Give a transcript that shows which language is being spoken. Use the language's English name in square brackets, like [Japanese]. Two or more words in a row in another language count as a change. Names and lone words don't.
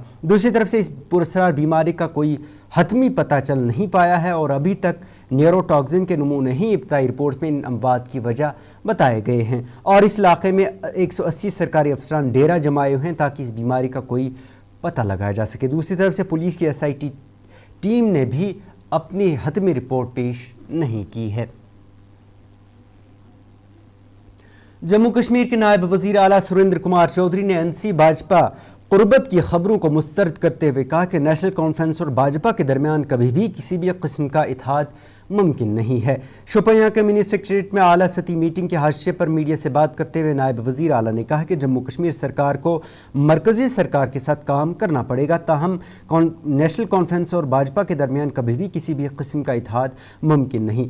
[Urdu] دوسری طرف سے اس پراسرار بیماری کا کوئی حتمی پتہ چل نہیں پایا ہے اور ابھی تک نیوروٹاکسن کے نمونے ہی ابتدائی رپورٹس میں ان اموات کی وجہ بتائے گئے ہیں اور اس علاقے میں 180 سرکاری افسران ڈیرہ جمائے ہوئے ہیں تاکہ اس بیماری کا کوئی پتہ لگایا جا سکے۔ دوسری طرف سے پولیس کی SIT ٹیم نے بھی اپنی حتمی رپورٹ پیش نہیں کی ہے۔ جموں کشمیر کے نائب وزیر اعلیٰ سریندر کمار چودھری نے NC بھاجپا قربت کی خبروں کو مسترد کرتے ہوئے کہا کہ نیشنل کانفرنس اور بھاجپا کے درمیان کبھی بھی کسی بھی قسم کا اتحاد ممکن نہیں ہے۔ شوپیاں کے [English] mini secretariat [Urdu] میں اعلیٰ سطحی میٹنگ کے حادثے پر میڈیا سے بات کرتے ہوئے نائب وزیر اعلیٰ نے کہا کہ جموں کشمیر سرکار کو مرکزی سرکار کے ساتھ کام کرنا پڑے گا، تاہم نیشنل کانفرنس اور بھاجپا کے درمیان کبھی بھی کسی بھی قسم کا اتحاد ممکن نہیں۔